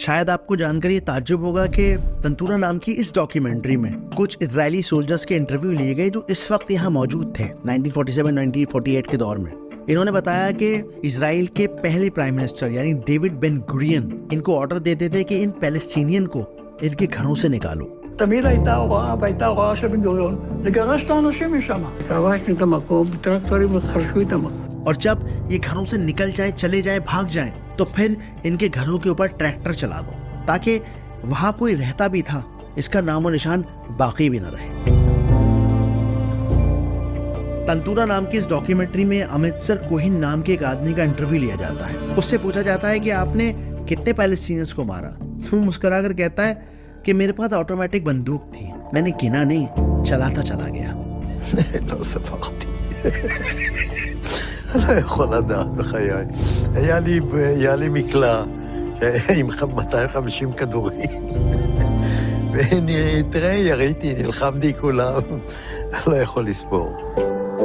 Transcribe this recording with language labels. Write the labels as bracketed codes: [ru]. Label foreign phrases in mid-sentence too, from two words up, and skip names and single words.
[hi] शायद आपको जानकर ये ताज्जुब होगा कि तंतूरा नाम की इस डॉक्यूमेंट्री में कुछ [en] Israeli soldiers [hi] के इंटरव्यू लिए गए जो इस वक्त यहाँ मौजूद थे 1947-1948 के दौर में। इन्होंने बताया कि इजराइल के पहले [en] prime minister [hi] यानी डेविड बेन गुरियन इनको ऑर्डर देते थे कि इन पैलेस्टीनियन को इनके घरों से निकालो। [he] תמיד הייתה הוראה, והייתה הוראה של בן גוריון, לגרש את האנשים משם. כבשנו את המקום, טרקטורים חרשו את המקום. [hi] और जब ये घरों से निकल जाए, चले जाए, भाग जाए, तो फिर इनके घरों के ऊपर ट्रैक्टर चला दो ताकि वहां कोई रहता भी था इसका नामो निशान बाकी भी न रहे। तंतूरा नाम की इस डॉक्यूमेंट्री में अमृतसर कोहिन नाम के एक आदमी का इंटरव्यू लिया जाता है। उससे पूछा जाता है कि आपने कितने पैलेस्टीनियंस को मारा। वो मुस्कुराकर कहता है कि मेरे पास ऑटोमेटिक बंदूक थी, मैंने गिना नहीं, चलाता चला गया। [he] לא ספרתי. לא יכול לדעת בחיי. היה לי מקלע עם 250 כדורים. תראה, יריתי, נלחמתי כולם. לא יכול לספור.